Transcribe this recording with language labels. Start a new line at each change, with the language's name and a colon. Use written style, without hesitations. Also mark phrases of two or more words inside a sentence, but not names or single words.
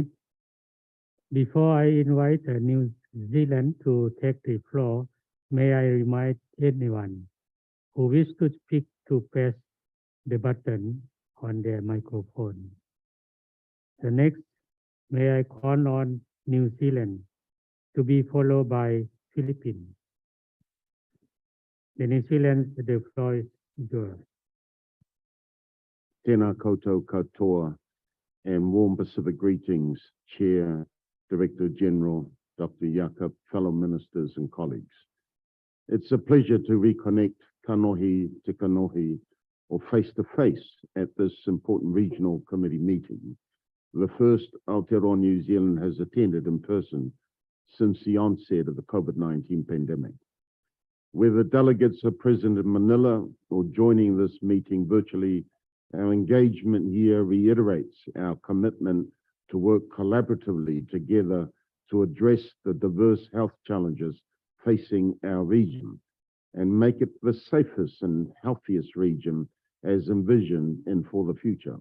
English: Before I invite New Zealand to take the floor, may I remind anyone who wishes to speak to press the button on their microphone. The next, may I call on New Zealand to be followed by Philippines. The New Zealand, the floor is yours.
Māori: Tēnā koutou katoa
English: and warm Pacific greetings, Chair, Director General, Dr. Jakob, fellow ministers and colleagues. It's a pleasure to reconnect
Māori: kanohi te kanohi
English: or face-to-face at this important regional committee meeting, the first Aotearoa New Zealand has attended in person since the onset of the COVID-19 pandemic. Whether delegates are present in Manila or joining this meeting virtually, our engagement here reiterates our commitment to work collaboratively together to address the diverse health challenges facing our region and make it the safest and healthiest region as envisioned and for the future.